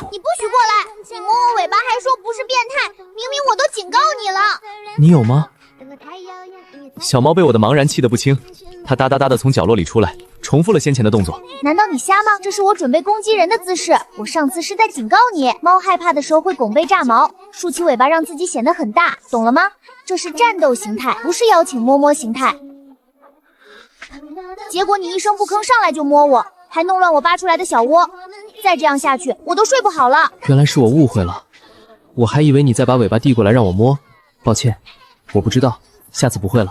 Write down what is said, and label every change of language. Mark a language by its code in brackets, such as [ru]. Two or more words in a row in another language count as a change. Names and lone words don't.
[zh] 你不许過來，你摸我尾巴還說不是變態，明明我都警告你了。你有嗎？小猫被我的茫然氣得不輕，它哒哒哒地從角落裡出来，重複了先前的動作。難道你瞎嗎？這是我準備攻擊人的姿勢，我上次是在警告你，貓害怕的時候會拱背炸毛，豎起尾巴讓自己顯得很大，懂了嗎？這是戰鬥形態，不是邀請摸摸形態。結果你一聲不吭上來就摸我，還弄亂我扒出來的小窩，再這樣下去我都睡不好了。原來是我誤會了，我還以為你再把尾巴遞過來讓我摸，抱歉，我不知道，下次不會了。